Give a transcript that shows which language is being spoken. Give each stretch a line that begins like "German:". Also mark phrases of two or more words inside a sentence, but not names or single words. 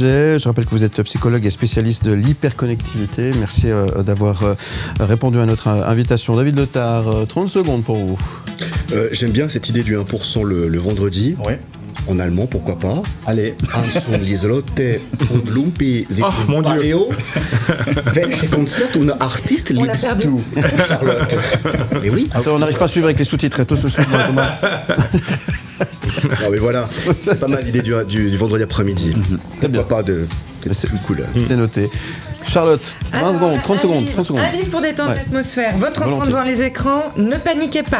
French: Je rappelle que vous êtes psychologue et spécialiste de l'hyperconnectivité. Merci d'avoir répondu à notre invitation. David Letard, 30 secondes pour vous. J'aime bien cette idée du 1% le vendredi. Ouais. En allemand, pourquoi pas? Allez.
German: Hanson Lieselotte und Lumpi sind
French: mon Dieu. Paleo.
German: Welche Konzert und Artist liebst du, Charlotte?
French: Mais oui. Attends, on n'arrive pas à suivre avec les sous-titres. Excuse-moi, Thomas. Non mais voilà, c'est pas mal l'idée du vendredi après-midi. Très bien. Pas de C'est cool. C'est noté. Charlotte, 20 secondes, 30 secondes. Un livre pour détendre l'atmosphère. Votre enfant devant les écrans, ne paniquez pas.